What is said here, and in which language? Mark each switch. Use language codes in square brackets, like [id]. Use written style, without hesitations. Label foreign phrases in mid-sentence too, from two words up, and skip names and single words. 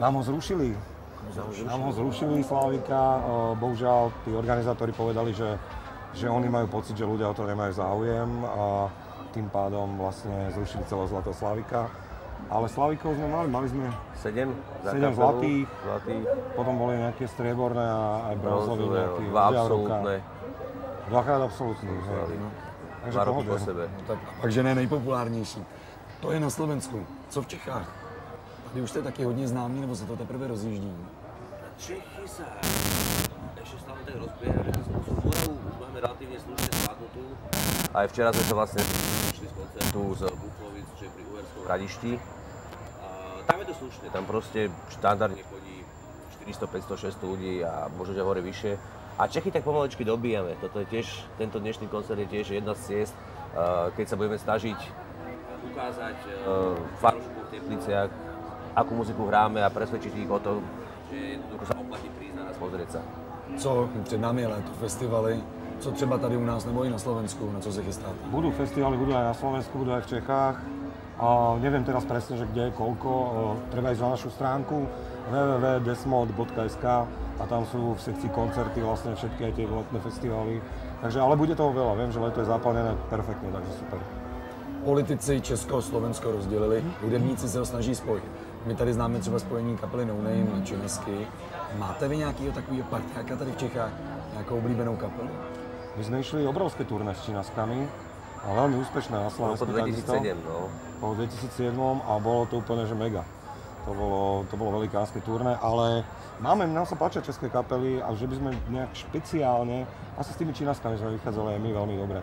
[sk] Nám ho zrušili Slávika, bohužiaľ tí organizátori povedali, že oni majú pocit, že ľudia o to nemajú záujem a tým pádom vlastne zrušili celého Zlatého Slávika. Ale Slavíkov sme mali sme 7 zlatých, potom boli nejaké strieborné a aj bronzové, nejaké 2 absolútne. 2-krát absolútne. Takže 2 roky po sebe. [cs] Takže ne nejpopulárnější. To je na Slovensku. Co v Čechách? Tady už jste taky hodně známý, nebo se to teprve rozjíždí? [sk] Čechy sa ešte stále tak rozbiehajú, že Moravu už máme relatívne slušne zvládnutú. Aj včera sme sa vlastne išli z koncertu z Buchlovic, čo je pri Uherskom Hradišti. Tam je to slušné, tam proste štandardne chodí 400, 500, 600 ľudí a možno, že hore vyššie. A Čechy tak pomalečky dobíjame. Toto je tiež, tento dnešný koncert je tiež jedna z ciest, keď sa budeme snažiť ukázať fanúšikom v Tepliciach, akú muziku hráme a presvedčiť ich o tom, že jednoducho sa oplatí prísť na nás pozrieť sa. [cs] Co před námi je léto, festivaly, co třeba tady u nás nebo i na Slovensku, na co se chystáte? [sk] Budú festivaly, budú aj na Slovensku, budú aj v Čechách. A neviem teraz presne, že kde, koľko, treba ísť na našu stránku www.desmod.sk a tam sú v sekcii koncerty vlastne všetky aj tie letné festivaly. Takže, ale bude toho veľa, viem, že leto je zaplnené perfektne, takže super. [cs] Politici Česko, Slovensko rozdělili, hudebníci se ho snaží spojit. My tady známe třeba spojení kapely No Name, Činesky. Máte vy nějakého takového partiáka tady v Čechách, nějakou oblíbenou kapelu? [sk] My sme išli obrovské turné s Činaskami a veľmi úspešné na Slovensku. Po 2007, no. Po 2007 a bolo to úplne, že mega. To bolo velikánske turné, ale nám sa páčia české kapely a že by sme nejak špeciálne, asi s tými Činaskami sme vychádzali aj my veľmi dobre.